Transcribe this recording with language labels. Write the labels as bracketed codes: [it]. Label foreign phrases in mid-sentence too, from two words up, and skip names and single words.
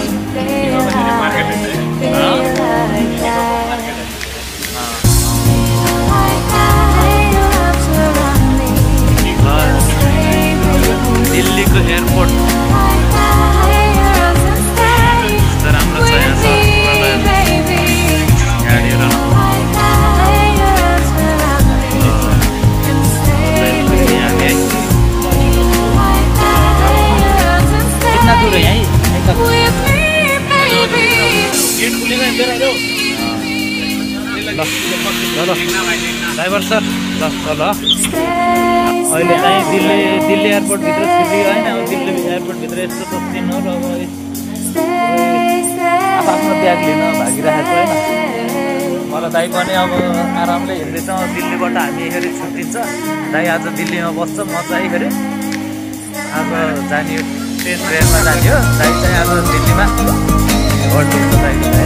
[ne] दिल्लीको एयरपोर्ट राम्रो छ यहाँ सर गाडीहरू [hi] कितना दूर है यहीं [ne] ड्राइभर सर ल अहिले चाहिँ दिल्ली एयरपोर्टभित्र छिर्यो होइन अब दिल्ली एयरपोर्टभित्र यस्तो तस्बिर हो र अब आफ्नो ब्याग लिन भागिरहेको छ होइन मलाई दाइ पनि अब आरामले हिँड्दैछौँ दिल्लीबाट हामी फेरि छुट्टिन्छ दाइ आज दिल्लीमा बस्छ म चाहिँ फेरि आज जाने ट्रेनमा जाने हो दाइ चाहिँ आज दिल्लीमा घट्नुहुन्छ दाइको